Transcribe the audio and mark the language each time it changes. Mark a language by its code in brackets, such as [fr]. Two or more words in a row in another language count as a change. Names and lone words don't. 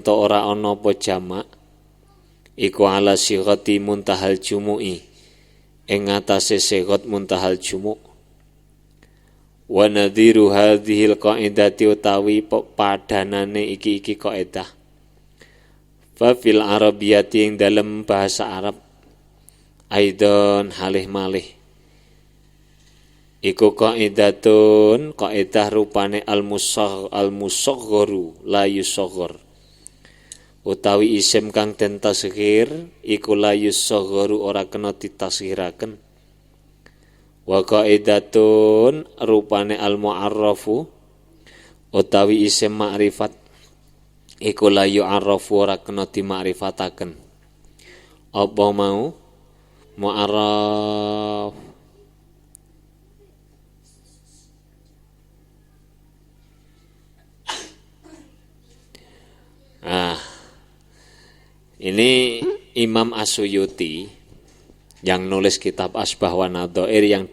[jv] to ora ana apa jamak iku [ar] على صيغة منتهى الجموع [jv] ing atase sigat muntahal jumu' [ar] ونظير هذه القاعدة [jv] utawi padanane iki kaidah [ar] ففي العربية [jv] ing dalem bahasa Arab aidon halih malih iku qaidatun kaidah rupane [ar] المصغر لا يصغر [jv] utawi isim kang den tasghir iku [ar] لا يصغر [jv] ora kena ditasghiraken [ar] وقاعدة [jv] rupane al-mu'arrafu utawi isim ma'rifat iku [ar] لا يعرف [jv] ora kena dimakrifataken apa mau mu'arraf [id] ini Imam As-Suyuti yang nulis kitab Asbah wa Nadhair yang